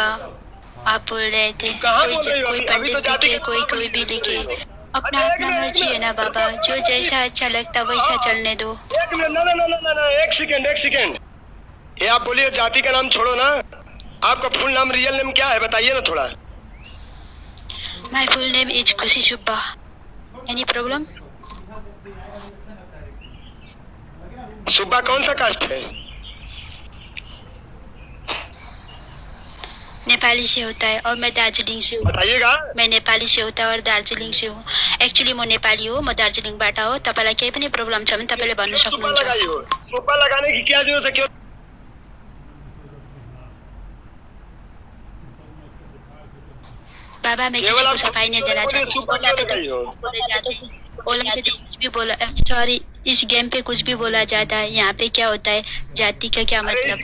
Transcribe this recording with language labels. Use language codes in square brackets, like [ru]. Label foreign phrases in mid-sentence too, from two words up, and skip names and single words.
[hi] आप बोल रहे थे कोई पंडित लिखे, कोई भी लिखे, अपना अपना मर्जी है ना बाबा, जो जैसा अच्छा लगता वैसा चलने दो। एक सेकंड, ये आप बोलिए जाति का नाम छोड़ो ना। आपका फुल नाम, [en] real name [hi] क्या है बताइए ना थोड़ा। [en] My full name is Kushi Subba. Any problem? [hi] सुब्बा कौन सा कास्ट है? नेपाली से होता है और मैं दार्जिलिङ से हूँ। बताइएगा। मैं नेपाली से होता है और दार्जिलिङ से हूँ। [ne] एक्चुअली म नेपाली हो, म दार्जिलिङबाट हो। तपाईलाई केही पनि प्रब्लम छ भने तपाईले भन्न सक्नुहुन्छ। [hi] सुब्बा लगाने की क्या जरूरत है? क्यों बाबा, मैं किसी को सफाई नहीं देना चाहती। ओला पे तो कुछ भी बोला, सॉरी, इस गेम पे कुछ भी बोला जाता है। यहाँ पे क्या होता है, जाति का क्या मतलब?